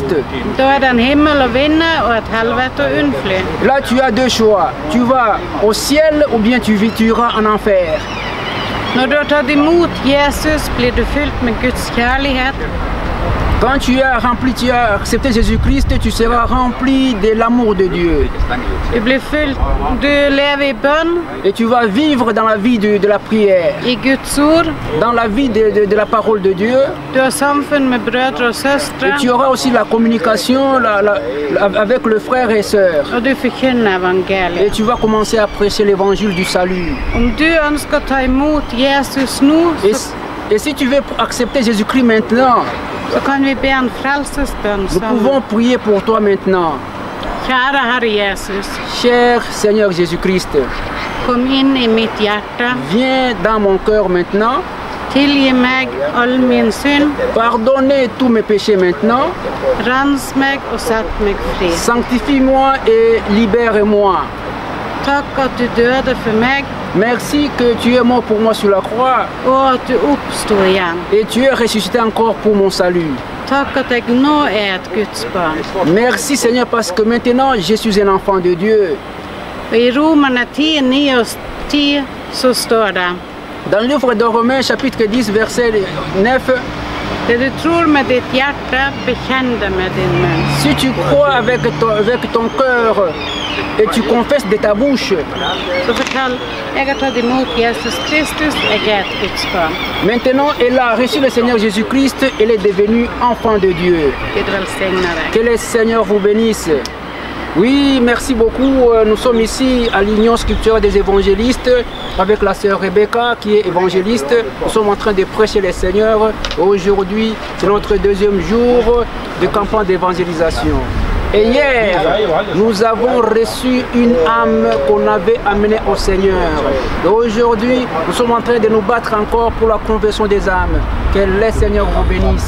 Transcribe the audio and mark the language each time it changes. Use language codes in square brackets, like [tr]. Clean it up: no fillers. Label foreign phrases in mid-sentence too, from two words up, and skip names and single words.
[no] Da er det en himmel å vinne og et helvete å unnfly. [fr] Là, tu as deux choix. Tu vas au ciel ou bien tu iras en enfer. [no] Når du har tatt imot Jesus, blir du fylt med Guds kjærlighet. [fr] Quand tu as accepté Jésus-Christ, tu seras rempli de l'amour de Dieu. [no] Du blir fylt, du lever i bønn. [fr] Et tu vas vivre dans la vie de la prière. [no] I Guds ord. [fr] Dans la vie de la parole de Dieu. [no] Du har samfunn med brødre og søstre. [fr] Et tu auras aussi la communication avec le frère et sœur. [no] Og du forkynner evangeliet. [fr] Et tu vas commencer à prêcher l'évangile du salut. [no] Om du ønsker å ta imot Jesus nå, [fr] et si tu veux accepter Jésus-Christ maintenant, [no] så kan vi be en frelsesbønn [fr] nous pouvons prier pour toi maintenant. [no] Kjære Herre Jesus. [fr] Cher Seigneur Jésus-Christ. [no] Kom inn i mitt hjerte. [fr] Viens dans mon cœur maintenant. [no] Tilgi meg all min synd. [fr] Pardonnez tous mes péchés maintenant. [no] Rens meg og sett meg fri. [fr] Sanctifie-moi et libère-moi. [no] Takk at du døde for meg. [fr] Merci que tu es mort pour moi sur la croix. [no] Og at du oppstod igjen. [fr] Et tu es ressuscité encore pour mon salut. [no] Takk at jeg nå er et Guds barn. [fr] Merci Seigneur parce que maintenant je suis un enfant de Dieu. [no] Og i Romerne 10, 9 og 10 så står det. [fr] Dans le livre de Romains chapitre 10 verset 9. [no] Det du tror med ditt hjerte, bekjenn det med din munn. [fr] Si tu crois avec ton cœur et tu confesses de ta bouche. [no] Så fortell, jeg har tatt imot Jesus Kristus, jeg er et Guds barn. [fr] Maintenant, elle a reçu le Seigneur Jésus-Christ, elle est devenue enfant de Dieu. [no] Gud velsigne deg. [fr] Que le Seigneur vous bénisse. Oui, merci beaucoup. Nous sommes ici à l'Union scripturelle des évangélistes avec la sœur Rebecca qui est évangéliste. Nous sommes en train de prêcher le Seigneur. Aujourd'hui, c'est notre deuxième jour de campagne d'évangélisation. Et hier, nous avons reçu une âme qu'on avait amenée au Seigneur. Et aujourd'hui, nous sommes en train de nous battre encore pour la conversion des âmes. Que le Seigneur vous bénisse.